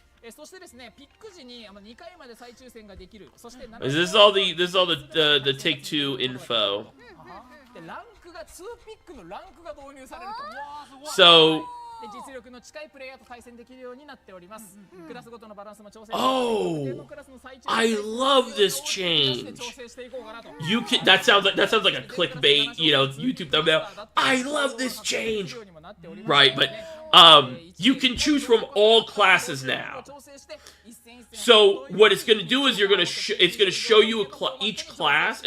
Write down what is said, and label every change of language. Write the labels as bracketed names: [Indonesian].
[Japanese] そしてですね、ピック時に2回まで再抽選ができる。そして [English] Is this all the take two info? [Japanese] ランクが2ピックのランクが導入されると。 [English] So [Japanese] 実力の近いプレイヤーと対戦できるようになっております。クラスごとのバランスも調整。 [English] Oh, I love this change. You can that sounds like a clickbait, you know, YouTube thumbnail. I love this change. Right, but you can choose from all classes now. So what it's going to do is it's going to show you each class.